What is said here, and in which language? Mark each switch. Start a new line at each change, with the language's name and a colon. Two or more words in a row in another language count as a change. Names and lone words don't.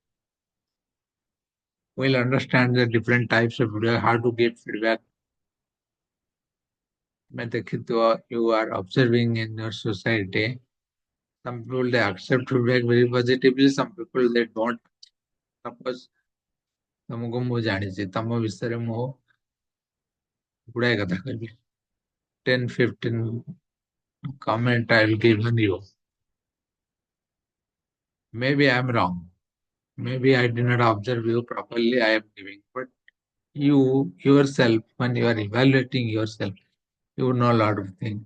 English: We'll understand the different types of feedback, how to give feedback. You are observing in your society. Some people they accept feedback very positively, some people they don't.
Odia: Suppose ତମକୁ ମୁଁ ଜାଣିଛି ତମ ବିଷୟରେ ମୁଁ ଗୁଡାଏ କଥା କହିବି 10-15
English: comment I will give on you. Maybe I am wrong. Maybe I did not observe you properly. I am giving, but you yourself, when you are evaluating yourself, you know a lot of things.